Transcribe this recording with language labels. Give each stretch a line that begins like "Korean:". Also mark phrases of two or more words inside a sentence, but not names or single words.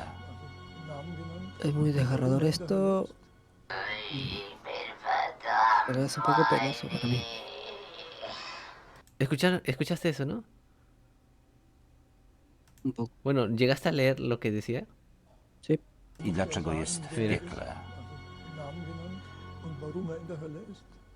Spanish: Es muy desgarrador esto. Pero es un poco penoso para mí. ¿Escuchaste eso, no? Un poco. Bueno, ¿llegaste a leer lo que decía? Sí.
Polish: I dlaczego jest w
Spanish: Mira.
Polish: piekle?
German: Namen genannt und warum er in der Hölle ist.